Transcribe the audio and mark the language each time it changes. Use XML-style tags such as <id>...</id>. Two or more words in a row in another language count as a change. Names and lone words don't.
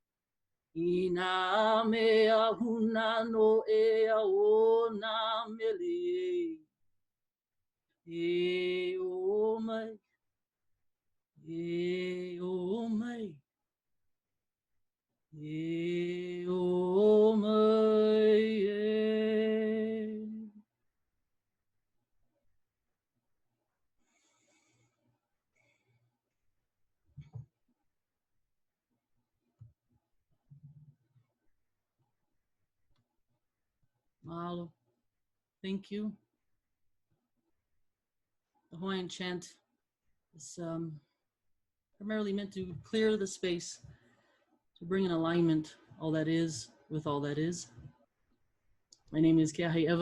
<haw>ina mea huna no e a o na meli e o mai e o mai e o mai e. Mahalo.</haw> <en>Thank you. The Hawaiian Chant is primarily meant to clear the space, to bring in alignment all that is with all that is. My name is Keahi Ewa.</en>